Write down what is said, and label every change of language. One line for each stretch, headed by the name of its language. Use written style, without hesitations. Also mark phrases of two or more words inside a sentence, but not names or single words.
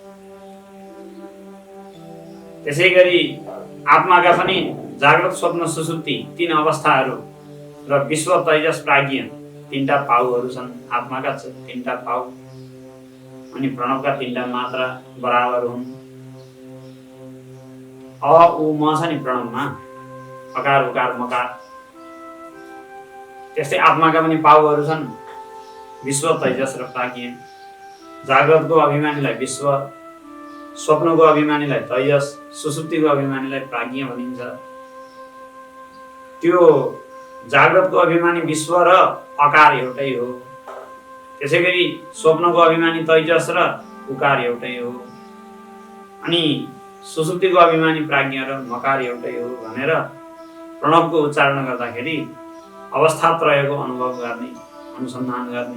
Nepali: त्यसै गरी आत्माका पनि जागृत स्वप्न सुसुप्ति 3 अवस्थाहरू र विश्व तैजस प्राज्ञ 3टा पाउहरू छन्। आत्माका 3टा पाउ अनि प्रणवका 3टा मात्रा बराबर हुन्। अ उ म छ नि प्रणवमा, अकार उकार मकार। त्यस्तै आत्माका पनि पाउहरू छन्, विश्व तैजस र प्राज्ञ। जागृतको अभिमानीलाई विश्व, स्वप्नको अभिमानीलाई तैजस, सुसुप्तिको अभिमानीलाई प्राज्ञ भनिन्छ। त्यो जागृतको अभिमानी विश्व र अकार एउटै हो। त्यसै गरी स्वप्नको अभिमानी तैजस र उकार एउटै हो। अनि सुसुप्तिको अभिमानी प्राज्ञ र मकार एउटै हो भनेर प्रणवको उच्चारण गर्दाखेरि अवस्थात्रयको अनुभव गर्ने, अनुसन्धान गर्ने।